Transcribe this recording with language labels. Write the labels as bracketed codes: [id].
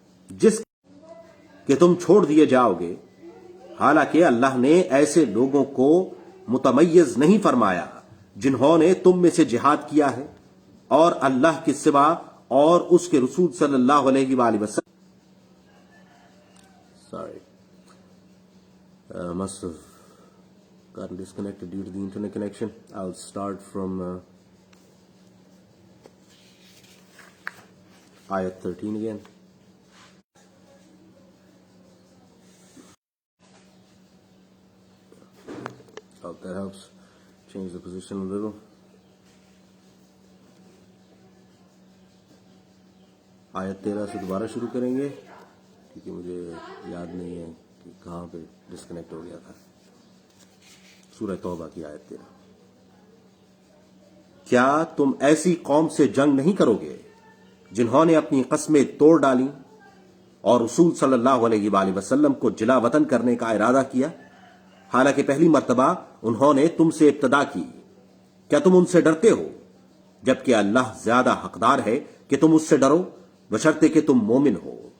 [ur] جس کہ تم چھوڑ دیے جاؤ گے، حالانکہ اللہ نے ایسے لوگوں کو متمیز نہیں فرمایا جنہوں نے تم میں سے جہاد کیا ہے اور اللہ کے سوا اور اس کے رسول صلی اللہ علیہ وآلہ وسلم [en] must have gotten disconnected due to the internet connection. I'll start from ayat 13 again. Hope that helps change the position a little. [ur] آیت 13 سے دوبارہ شروع کریں گے۔ کیونکہ مجھے یاد نہیں ہے کہ کہاں پہ ڈسکنیکٹ ہو گیا تھا. سورہ توبہ کی آیت 13. کیا تم ایسی قوم سے جنگ نہیں کرو گے جنہوں نے اپنی قسمیں توڑ ڈالیں اور رسول صلی اللہ علیہ وآلہ وسلم کو جلا وطن کرنے کا ارادہ کیا، حالانکہ پہلی مرتبہ انہوں نے تم سے ابتدا کی؟ کیا تم ان سے ڈرتے ہو جبکہ اللہ زیادہ حقدار ہے کہ تم اس سے ڈرو، بشرطے کہ تم مومن ہو.